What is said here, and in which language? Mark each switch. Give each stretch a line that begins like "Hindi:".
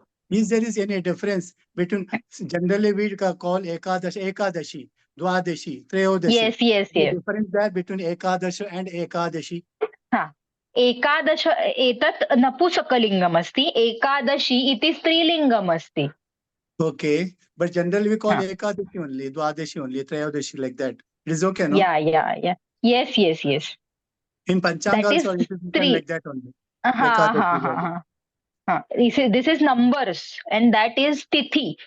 English: Is there any difference between generally we call ekadashi, dwadashi, treyodashi? Yes. Difference there between ekadashi and ekadashi?
Sanskrit: हाँ, एकादश एतत् नपुंसकलिङ्गम् अस्ति, एकादशी इति स्त्रीलिङ्गम् अस्ति।
English: Okay, but generally we call ekadashi only, dwadashi only, treyodashi like that. It is okay, no? Yeah. Yes. In Panchanga That is also it is written like that only. हाँ. This is numbers and that is tithi.